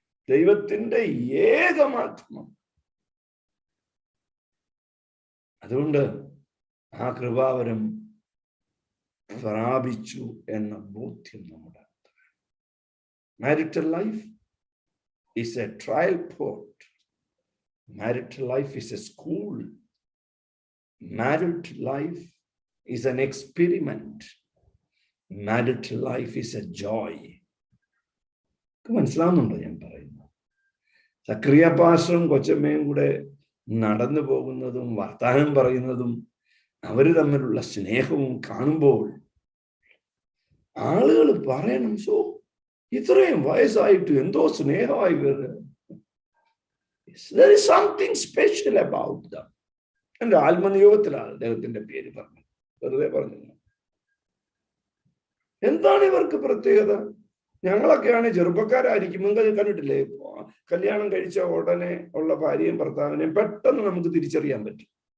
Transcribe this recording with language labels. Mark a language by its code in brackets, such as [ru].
[ml] ദൈവത്തിന്റെ ഏക മാധ്യമം. അതുകൊണ്ട് ആ കൃപാവരം പ്രാപിച്ചു എന്ന ബോധ്യം നമ്മുടെ [en] marital life is a trial port. Marital life is a school. Marital life is an experiment. Marital life is a joy. [ml] മനസ്സിലാവുന്നുണ്ടോ ഞാൻ പറയുന്നത്? സക്രിയ പാസ്റ്ററും കൊച്ചമ്മയും കൂടെ നടന്നു പോകുന്നതും വർത്താനം പറയുന്നതും അവര് തമ്മിലുള്ള സ്നേഹവും കാണുമ്പോൾ ആളുകൾ പറയണം, സോ ഇത്രയും വയസ്സായിട്ട് എന്തോ സ്നേഹമായി വരുന്നത്. [en] There is something special about them. [ml] എന്റെ ആത്മനിയോഗത്തിലാണ് അദ്ദേഹത്തിന്റെ പേര് പറഞ്ഞത്, വെറുതെ പറഞ്ഞു. എന്താണ് ഇവർക്ക് പ്രത്യേകത? ഞങ്ങളൊക്കെയാണ് ചെറുപ്പക്കാരായിരിക്കും, നിങ്ങൾ കണ്ടിട്ടില്ലേ, കല്യാണം കഴിച്ച ഉടനെ ഉള്ള ഭാര്യയും ഭർത്താവിനെയും പെട്ടെന്ന് നമുക്ക് തിരിച്ചറിയാൻ പറ്റും.